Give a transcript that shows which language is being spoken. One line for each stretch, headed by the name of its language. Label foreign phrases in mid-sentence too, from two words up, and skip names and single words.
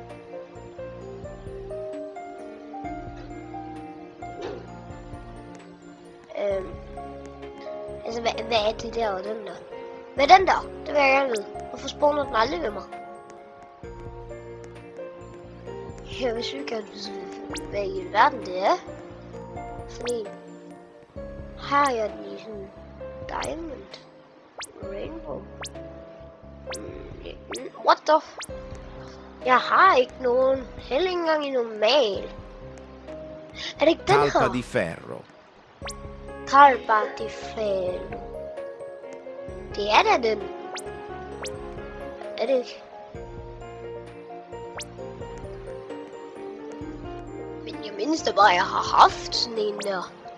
Danish: Altså, hvad er det der og den der? Hvad er den der? Det vil jeg gerne vide. Hvorfor spawner den aldrig ved mig? Jeg vil sygt gerne vide, hvad i verden det er. Sådan en. Har jeg den i sådan diamond? Rainbow?
English: What the
Danish: Jeg har ikke nogen. Heller ikke engang i normal. Er det ikke den Talpa her? di ferro. Talpa di ferro. Det er da den. Er det ikke? Men jeg mindes da bare, at jeg har haft sådan en der.